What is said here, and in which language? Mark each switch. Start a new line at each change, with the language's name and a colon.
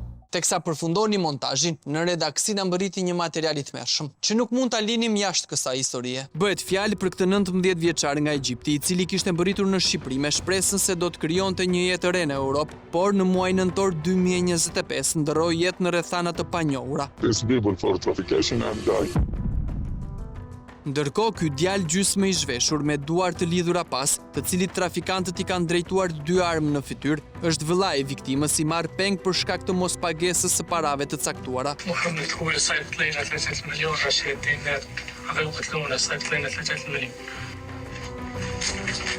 Albanian: Teksa përfundoni montazhin, në redaksi na mbërriti një material i tmerrshëm, që nuk mund ta linim jashtë kësaj historie. Bëhet fjalë për këtë 19 vjeçar nga Egjipti, i cili kishte mbërritur në Shqipëri me shpresën se do të krijonte një jetë e re në Europë, por në muajin nëntor 2025 ndroi jetë në rrethana të panjohura.
English: These people for traffication and die.
Albanian: Ndërkohë, ky djalë gjysmë i zhveshur me duar të lidhura pas, të cilit trafikantët i kanë drejtuar 2 armë në fytyrë, është vëllai i viktimës i marr peng për shkak të mospagesës së parave të caktuara.
Arabic: محمد هو اللي صيفط لنا 3 مليون رشيد دينار، هذا وقت لنا صيفط لنا 3 مليون.